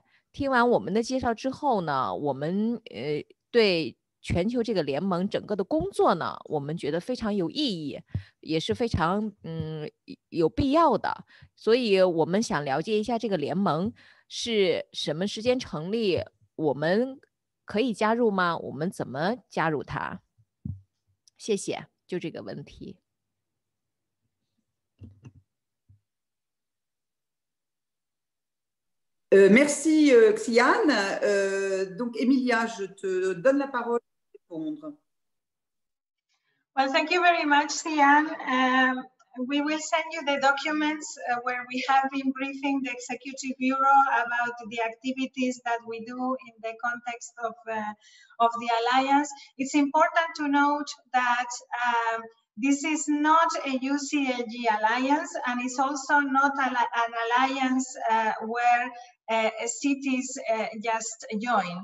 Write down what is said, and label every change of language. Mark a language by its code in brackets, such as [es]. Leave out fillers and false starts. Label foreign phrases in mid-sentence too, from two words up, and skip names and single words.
[zh] 听完我们的介绍之后呢，我们对全球这个联盟整个的工作呢，我们觉得非常有意义，也是非常有必要的。所以我们想了解一下这个联盟是什么时间成立，我们可以加入吗？我们怎么加入它？谢谢，就这个问题。 [fr] Merci Xian. Donc Emilia, je te donne la parole pour répondre. [en] Well, thank you very much, Xian. We will send you the documents where we have been briefing the Executive Bureau about the activities that we do in the context of the Alliance. It's important to note that this is not a UCLG alliance, and it's also not an alliance where cities just join.